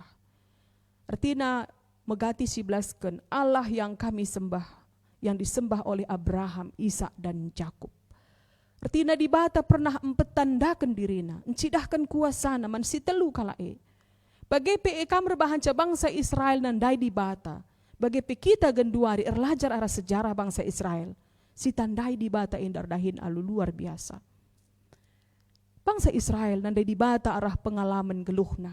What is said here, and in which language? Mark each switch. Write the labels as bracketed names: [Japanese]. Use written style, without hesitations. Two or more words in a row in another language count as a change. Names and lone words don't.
[Indonesian] Artinya [Batak Karo] megati siblaskan [Indonesian] Allah yang kami sembah, yang disembah oleh Abraham, Ishak dan Yakub. [Batak Karo] Artinya di bata pernah empetandakan dirina, encidahkan kuasa naman si telu kalae. Bagi pe kamar bahanca bangsa Israel nandai di bata. Bagi pe kita genduari erlajar arah sejarah bangsa Israel. Si tandai di bata indar dahin alu luar biasa. Bangsa Israel nandai di bata arah pengalaman geluhna.